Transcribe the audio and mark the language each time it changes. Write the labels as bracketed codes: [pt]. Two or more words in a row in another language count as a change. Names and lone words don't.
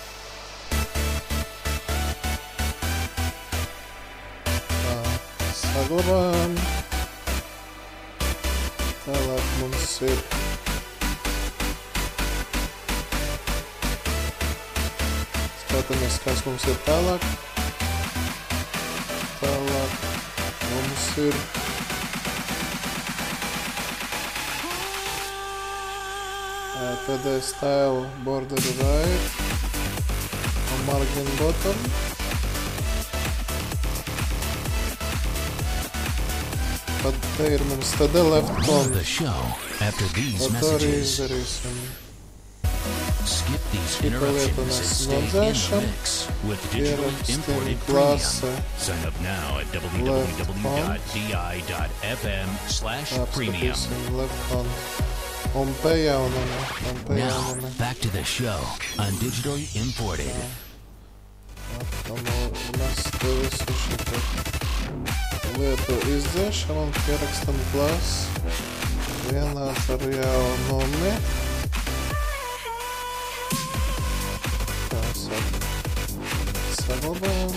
[lv] Tā, saglabājam. Tālāk mums ir skatāmies, kas mums ir tālāk. Tālāk mums ir [en] PD style border right un margin bottom. [lv] Tad te ir mums [en] TD left con. [lv] Tad to arī izdarīsim. Šito lietu mēs nodzēšam. Pierakstim klase [en] left con. Left con. [lv] Un piejaunami. [en] Now, back to the show on Digitally Imported. [lv] Mēs te visu šito lietu izdzēšam un pierakstam klasi vienāds ar jaunumi. Tā saglabājam.